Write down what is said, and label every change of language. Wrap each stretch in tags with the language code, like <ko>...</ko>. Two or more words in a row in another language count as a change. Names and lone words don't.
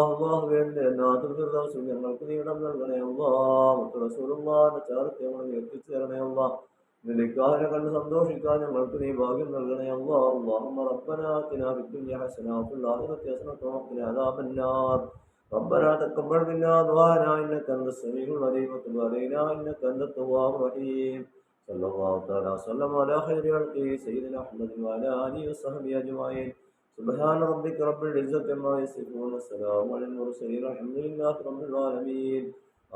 <ml>അല്ലാഹുവേ, ഫിർദൗസിൽ ഞങ്ങൾക്ക് നീ ഇടം നൽകണേ അല്ലാഹ്. മുത്ത് റസൂലുള്ളാഹിന്റെ ചാരത്തെ ഞങ്ങൾ നീ എത്തിച്ചു തരണേ അല്ലാഹ്. നിന്റെ കണ്ട് സന്തോഷിക്കാൻ ഞങ്ങൾക്ക് നീ ഭാഗ്യം നൽകണേ അല്ലാഹ്.</ml> <ar>اللهم ربنا آتنا في الدنيا حسنة وفي الآخرة حسنة وقنا عذاب النار. ربنا تقبل منا دعاءنا انك انت السميع العليم وتب علينا انك انت التواب الرحيم. صلى الله تعالى وسلم على خير خلقه سيدنا محمد وعلى اله وصحبه اجمعين. سبحان ربك رب العزة عما يصفون والسلام على المرسلين الحمد لله رب العالمين.</ar>